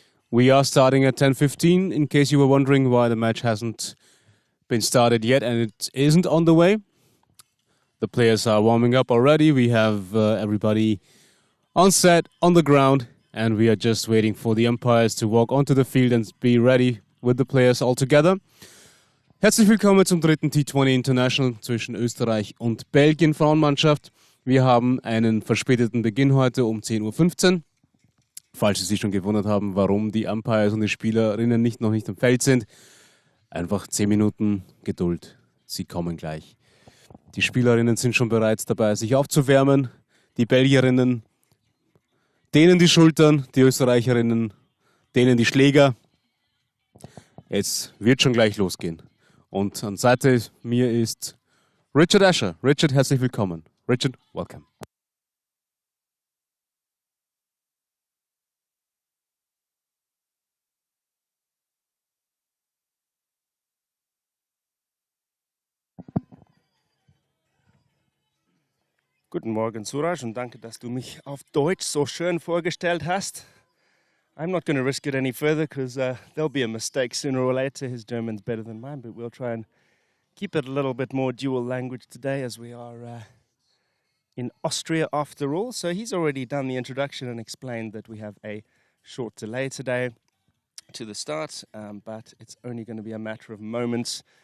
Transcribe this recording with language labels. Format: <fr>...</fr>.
<en>We are starting at 10:15 in case you were wondering why the match hasn't been started yet and it isn't on the way. The players are warming up already. We have everybody on set, on the ground, and we are just waiting for the umpires to walk onto the field and be ready with the players all together.</en> <de>Herzlich willkommen zum dritten T20 International zwischen Österreich und Belgien Frauenmannschaft. Wir haben einen verspäteten Beginn heute um 10:15 Uhr. Falls Sie sich schon gewundert haben, warum die Umpires und die Spielerinnen noch nicht am Feld sind, einfach 10 Minuten Geduld. Sie kommen gleich. Die Spielerinnen sind schon bereits dabei, sich aufzuwärmen. Die Belgierinnen dehnen die Schultern, die Österreicherinnen dehnen die Schläger. Jetzt wird schon gleich losgehen. Und an Seite mir ist Richard Asher. Richard, herzlich willkommen.</de> <en>Richard, welcome.</en> <de>Guten Morgen, Suraj, und danke, dass du mich auf Deutsch so schön vorgestellt hast.</de> <en>I'm not going to risk it any further because there'll be a mistake sooner or later. His German's better than mine, but we'll try and keep it a little bit more dual language today as we are in Austria after all. So he's already done the introduction and explained that we have a short delay today to the start, but it's only going to be a matter of moments.</en>